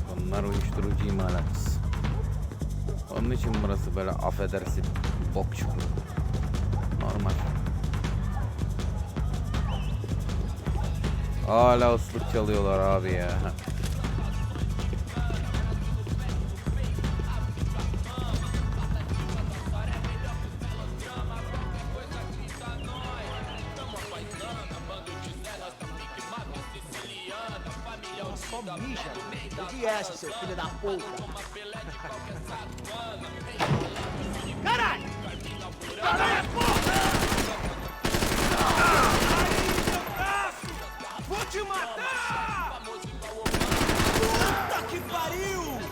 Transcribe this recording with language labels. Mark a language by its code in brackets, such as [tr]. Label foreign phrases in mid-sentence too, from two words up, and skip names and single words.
[tr] Bunlar uyuşturucu imalatçısı. Onun için burası böyle affedersin bok çukuru. Normal. Hala ıslık çalıyorlar abi ya. [pt] Só mija. O que é essa, seu filho da puta? Caralho! Caralho, porra! Aí, meu braço! Vou te matar! Puta que pariu!